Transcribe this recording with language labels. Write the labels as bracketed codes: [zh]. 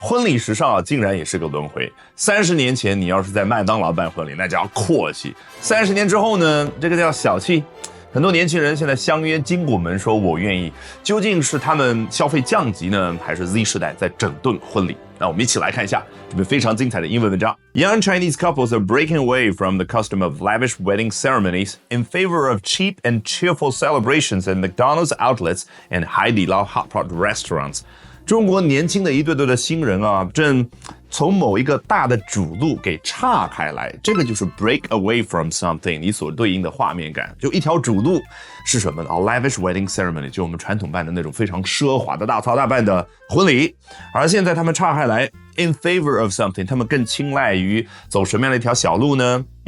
[zh] 婚礼时尚竟然也是个轮回。30年前你要是在麦当劳办婚礼，那叫阔气；30年之后呢，这个叫小气。很多年轻人现在相约金拱门说我愿意，究竟是他们消费降级呢，还是 Z 世代在整顿婚礼？那我们一起来看一下这篇非常精彩的英文文章。 [en] Young Chinese couples are breaking away from the custom of lavish wedding ceremonies in favor of cheap and cheerful celebrations at McDonald's outlets and Haidilao hotpot restaurants. [zh] 中国年轻的一对对的新人啊，正从某一个大的主路给岔开来，这个就是 [en] break away from something [zh] 你所对应的画面感。就一条主路是什么呢？ [en] lavish wedding ceremony [zh] 就我们传统办的那种非常奢华的大操大办的婚礼，而现在他们岔开来 [en] in favor of something [zh] 他们更青睐于走什么样的一条小路呢？